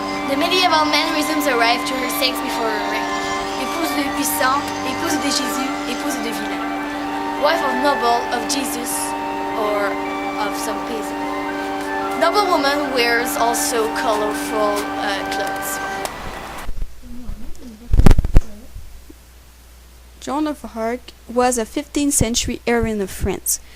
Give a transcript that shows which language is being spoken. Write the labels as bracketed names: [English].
[English] The medieval mannerisms arrived to her sex before her rank. [French] Épouse de puissant, épouse de Jésus, épouse de vilain. [English] Wife of noble, of Jesus, or of some peasant. Noble woman wears also colorful clothes. Joan of Arc was a 15th century heroine of France.